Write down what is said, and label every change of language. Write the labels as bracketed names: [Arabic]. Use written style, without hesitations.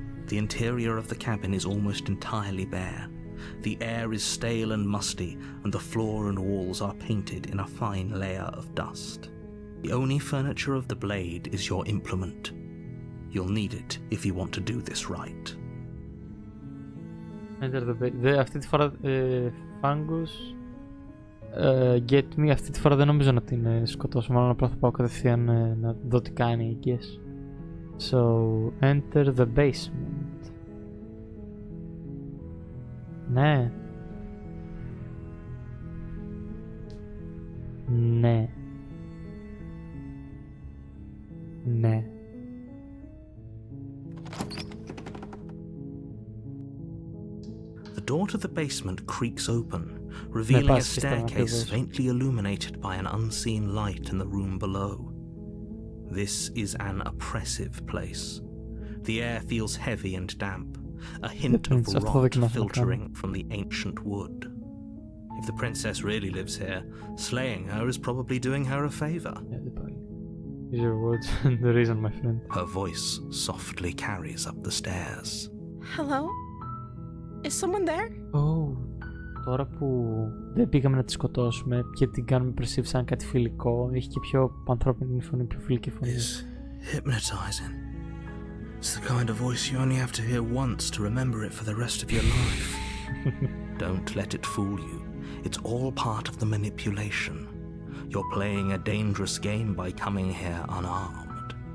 [English] The interior of the cabin is almost entirely bare. The air is stale and musty, and the floor and walls are painted in a fine layer of dust. The only furniture of the blade is your implement. You'll need it if you want to do this right. Enter the bait. [Greek] Αυτή τη φορά Fungus Get Me. Αυτή τη φορά δεν νομίζω να την σκοτώσω. Μάλλον απλά θα πάω κατευθείαν να δω τι κάνει, [English] I guess. So, enter the basement. [Greek] Ναι. Ναι. Ναι. [English] The door to the basement creaks open, revealing a staircase faintly illuminated by an unseen light in the room below. This is an oppressive place. The air feels heavy and damp, a hint of rot filtering from the ancient wood. If the princess really lives here, slaying her is probably doing her a favor. Use your words and the reason, my friend. Her voice softly carries up the stairs. Hello? Is someone there? [Greek] Oh, τώρα που δεν πήγαμε να τη σκοτώσουμε και την κάνουμε perceive σαν κάτι φιλικό, έχει και πιο ανθρώπινη φωνή, πιο φιλική φωνή. [English] It's hypnotizing. It's the kind of voice you only have to hear once to remember it for the rest of your life. Don't let it fool you. It's all part of the manipulation. You're playing a dangerous game by coming here unarmed.